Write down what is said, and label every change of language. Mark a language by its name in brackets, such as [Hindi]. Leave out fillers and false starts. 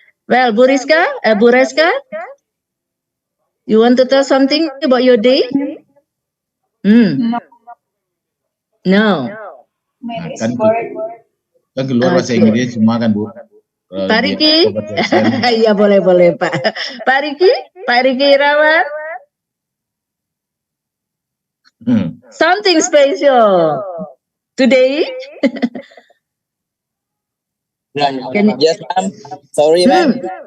[English] Well, Bu Reska, you want to tell something about your day? No. [Indonesian] Nah, kan keluar bahasa Inggris semua kan Bu. Pak Riki, iya boleh Pak. [English] Pak Riki Irawan, something special today. Yes, ma'am. Sorry, ma'am.